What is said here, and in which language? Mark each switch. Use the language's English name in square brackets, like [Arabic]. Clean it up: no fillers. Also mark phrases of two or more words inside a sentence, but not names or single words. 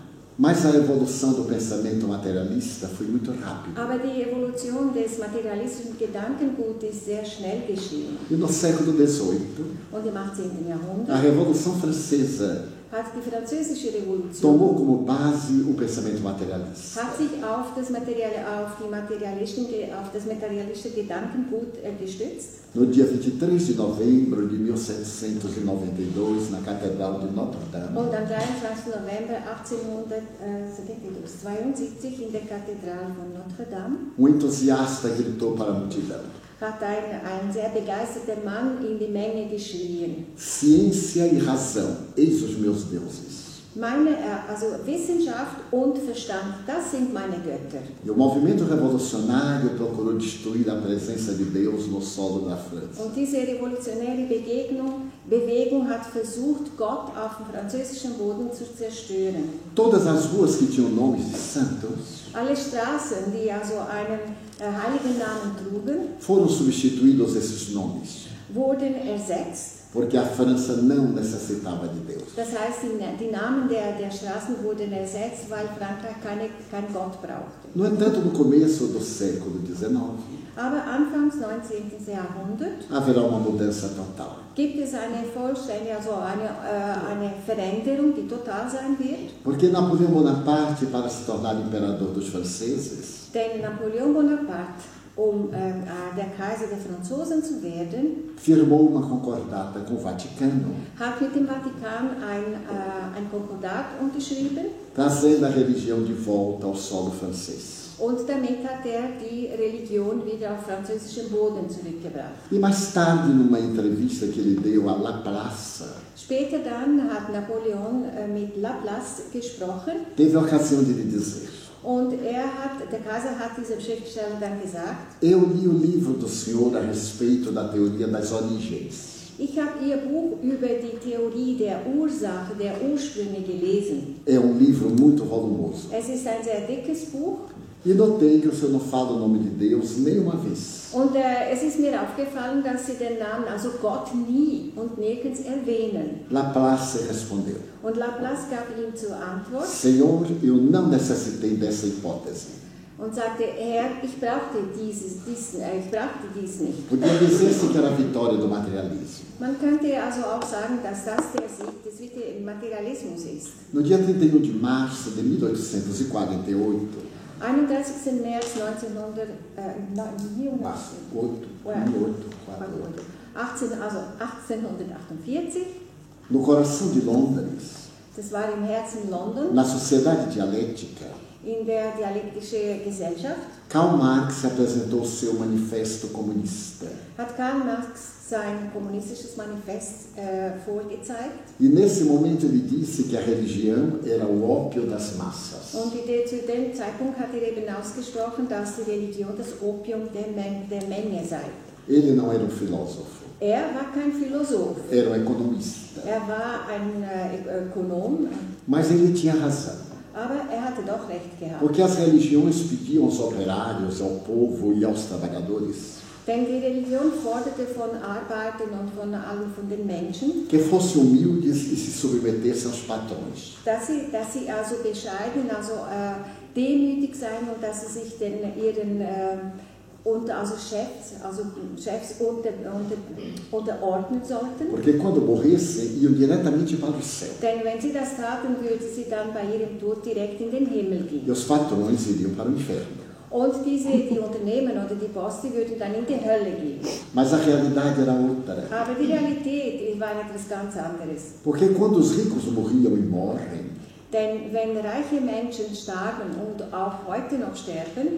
[Portuguese] Mas a evolução do pensamento materialista foi muito rápida. [German] Aber die Evolution des materialistischen Gedankenguts ist sehr schnell geschehen. [Portuguese] E no século XVIII, [German] Und im 18. [Portuguese] a [German] Jahrhundert [Portuguese] Revolução Francesa [German] hat die französische Revolution [Portuguese] tomou como base o pensamento materialista. [German] hat sich auf das materialistische Gedankengut gestützt. [Portuguese] No dia 23 de novembro de 1792, na Catedral de Notre Dame, [German] Und am 23. November 1872 in der Kathedrale von Notre Dame [Portuguese] entusiasta gritou para a multidão: [German] hat ein sehr begeisterter Mann in die Menge geschrien. [Portuguese] ciência e razão, eis os meus deuses. [German] Also Wissenschaft und Verstand, das sind meine Götter. [Portuguese] E o movimento revolucionário procurou destruir a presença de Deus no solo da França. [German] Und diese revolutionäre Bewegung hat versucht, Gott auf dem französischen Boden zu zerstören. [Portuguese] Todas as ruas que tinham nomes de santos [German] Alle Straßen, die also einen heiligen Namen trugen, [Portuguese] foram substituídos esses nomes, [German] wurden ersetzt. [Portuguese] porque a França não necessitava de Deus. [German] Das heißt, die Namen der Straßen wurden ersetzt, weil Frankreich keinen Gott brauchte. [Portuguese] No entanto, no começo do século XIX, [German] Aber Anfangs 19. Jahrhundert [Portuguese] haverá uma mudança total. [German] gibt es eine vollständige, also eine Veränderung, die total sein wird. [Portuguese] Porque Napoleão Bonaparte, para se tornar imperador dos franceses, [German] Denn Napoleon Bonaparte, der Kaiser der Franzosen zu werden, [Portuguese] firmou uma concordata com o Vaticano, [German] hat mit dem Vatikan ein Konkordat unterschrieben [Portuguese] trazendo a religião de volta ao solo francês. [German] und damit hat die Religion wieder auf französischen Boden zurückgebracht. [Portuguese] E mais tarde, numa entrevista que ele deu a La Place, [German] Später dann hat Napoleon mit Laplace gesprochen [Portuguese] teve a ocasião de lhe dizer: [German] und der Kaiser hat diesem Schriftsteller dann gesagt: [Portuguese] eu li o livro do senhor a respeito da teoria das origens. [German] Ich habe Ihr Buch über die Theorie der Ursache, der Ursprünge gelesen. [Portuguese] É livro muito volumoso. [German] Es ist ein sehr dickes Buch. [Portuguese] E notei que o senhor não fala o nome de Deus nenhuma vez. [German] Und es ist mir aufgefallen, dass Sie den Namen, also Gott, nie und nirgends erwähnen. [Portuguese] Laplace respondeu: [German] Und Laplace gab ihm zur Antwort [Portuguese] Senhor, eu não necessitei dessa hipótese. [German] und sagte: Herr, ich brauchte dies nicht. [Portuguese] Podia dizer-se que era a vitória do materialismo. [German] Man könnte also auch sagen, dass das der Sieg des Materialismus ist. [Portuguese] No dia 31 de março de 1848, [German] 31. März 1848, [Portuguese] no coração de Londres, [German] das war im Herzen London, [Portuguese] na Sociedade Dialética, [German] in der Dialektische Gesellschaft, [Portuguese] Karl Marx apresentou seu manifesto comunista. [German] hat Karl Marx sein kommunistisches Manifest vorgezeigt. [Portuguese] E nesse momento ele disse que a religião era o ópio das massas. [German] Und zu dem Zeitpunkt hat eben ausgesprochen, dass die Religion das Opium der Menge sei. [Portuguese] Ele não era um filósofo, [German] War kein Philosoph, [Portuguese] era um economista. [German] war ein Ökonom, [Portuguese] Mas ele tinha razão. [German] aber hatte doch recht gehabt. [Portuguese] Porque as religiões pediam aos operários, ao povo e aos trabalhadores [German] Denn die Religion forderte von Arbeitern und von den Menschen, [Portuguese] que fossem humildes e se submetessem aos patrões. [German] dass sie also bescheiden, also demütig sein und dass sie sich ihren Chefs unterordnen sollten. [Portuguese] Porque quando morressem, iam diretamente para o céu. [German] Denn wenn sie das taten, würden sie dann bei ihrem Tod direkt in den Himmel [Portuguese] E [German] gehen. [Portuguese] os patrões iriam para o inferno. [German] Und die Unternehmen oder die Bosse würden dann in die Hölle gehen. [Portuguese] Mas a realidade era outra. [German] Aber die Realität war etwas ganz anderes. [Portuguese] Porque quando os ricos morriam e morrem, [German] Denn wenn reiche Menschen starben und auch heute noch sterben,